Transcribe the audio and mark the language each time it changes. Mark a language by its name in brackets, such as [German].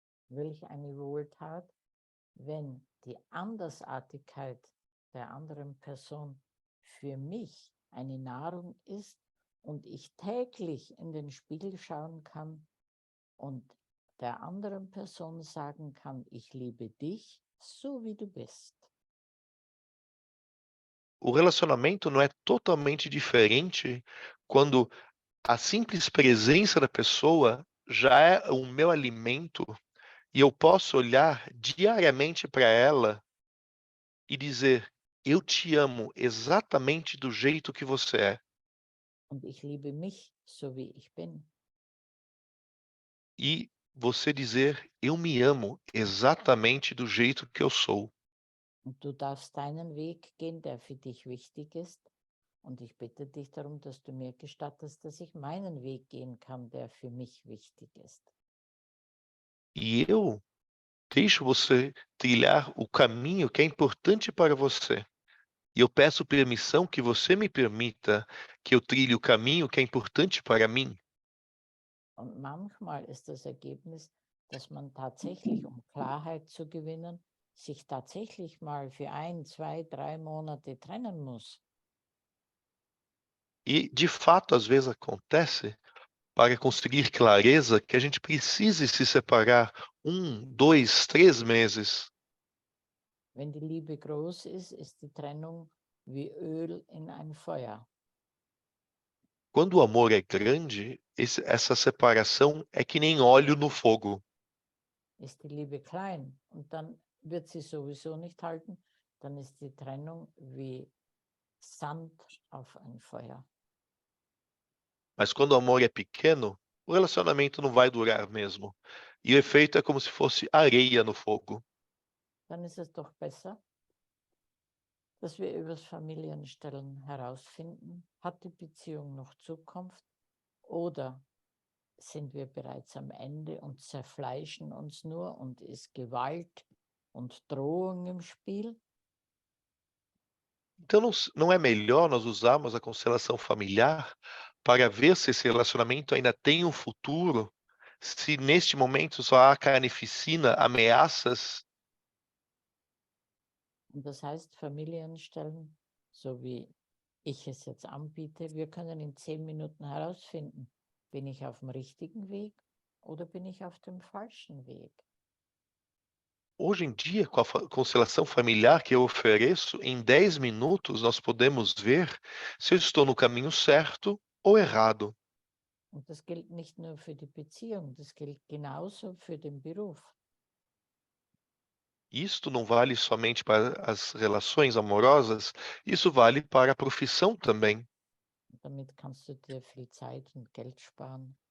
[German] Welch eine Wohltat, wenn die Andersartigkeit der anderen Person für mich eine Nahrung ist und ich täglich in den Spiegel schauen kann und der anderen Person sagen kann, ich liebe dich, so wie du bist. [Portuguese] O relacionamento não é totalmente diferente quando a simples presença da pessoa já é o meu alimento e eu posso olhar diariamente para ela e dizer: eu te amo exatamente do jeito que você é. [German] Und ich liebe mich, so wie ich bin. [Portuguese] E você dizer: eu me amo exatamente do jeito que eu sou. [German] Und du darfst deinen Weg gehen, der für dich wichtig ist. Und ich bitte dich darum, dass du mir gestattest, dass ich meinen Weg gehen kann, der für mich wichtig ist. [Portuguese] E eu deixo você trilhar o caminho que é importante para você. E eu peço permissão que você me permita que eu trilhe o caminho que é importante para mim. [German] Und manchmal ist das Ergebnis, dass man tatsächlich, um Klarheit zu gewinnen, sich tatsächlich mal für 1, 2, 3 Monate trennen muss. [Portuguese] E, de fato, às vezes acontece, para conseguir clareza, que a gente precise se separar 1, 2, 3 meses. [German] Wenn die Liebe groß ist die Trennung wie Öl in ein Feuer. [Portuguese] Quando o amor é grande, essa separação é que nem óleo no fogo. [German] Ist die Liebe klein und dann wird sie sowieso nicht halten, dann ist die Trennung wie Sand auf ein Feuer. [Portuguese] Mas quando o amor é pequeno, o relacionamento não vai durar mesmo. E o efeito é como se fosse areia no fogo. [German] Dann ist es doch besser, dass wir übers Familienstellen herausfinden, hat die Beziehung noch Zukunft oder sind wir bereits am Ende und zerfleischen uns nur und ist Gewalt und Drohung im Spiel? [Portuguese] Então não é melhor nós usarmos a constelação familiar para ver se esse relacionamento ainda tem um futuro, se neste momento só há carnificina, ameaças. [German] Und das heißt, Familienstellen, so wie ich es jetzt anbiete, wir können in 10 Minuten herausfinden, bin ich auf dem richtigen Weg oder bin ich auf dem falschen Weg? [Portuguese] Hoje em dia, com a constelação familiar que eu ofereço, em 10 minutos nós podemos ver se eu estou no caminho certo ou errado. [German] Und das gilt nicht nur für die Beziehung, das gilt genauso für den Beruf. [Portuguese] Isto não vale somente para as relações amorosas, isso vale para a profissão também. [German] Damit kannst du dir viel Zeit und Geld sparen.